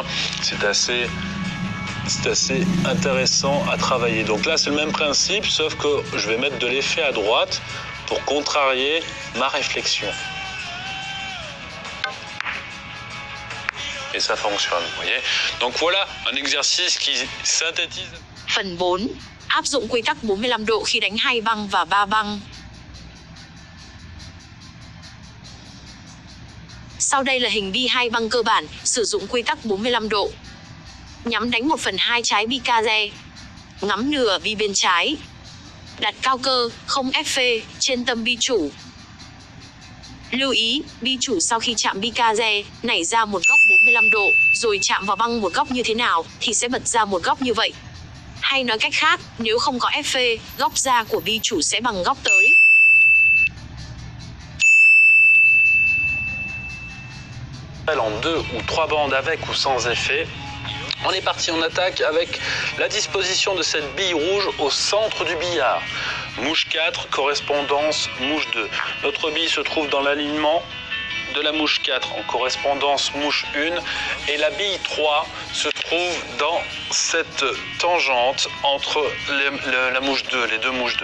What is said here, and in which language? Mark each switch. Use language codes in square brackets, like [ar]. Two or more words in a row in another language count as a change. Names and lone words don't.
[fr] C'est assez intéressant à travailler. Donc là, c'est le même principe, sauf que je vais mettre de l'effet à droite pour contrarier ma réflexion. Et ça fonctionne, vous voyez. Donc voilà un exercice qui synthétise. [vi] Phần 4. Áp dụng quy tắc 45 độ khi đánh 2 băng và 3 băng. Sau đây là hình bi 2 băng cơ bản, sử dụng quy tắc 45 độ. Nhắm đánh 1/2 trái bi kaze. Ngắm nửa bi bên trái. Đặt cao cơ, không ép phê, trên tâm bi chủ. Lưu ý, bi chủ sau khi chạm bi kaze, nảy ra một góc 45 độ, rồi chạm vào băng một góc như thế nào, thì sẽ bật ra một góc như vậy. Hay nói cách khác, nếu không có ép phê, góc ra của bi chủ sẽ bằng góc tới. [fr] En 2 ou 3 bandes avec ou sans effet. On est parti en attaque avec la disposition de cette bille rouge au centre du billard. Mouche 4, correspondance mouche 2. Notre bille se trouve dans l'alignement de la mouche 4 en correspondance mouche 1 et la bille 3 se trouve dans cette tangente entre la mouche 2, les deux mouches 2.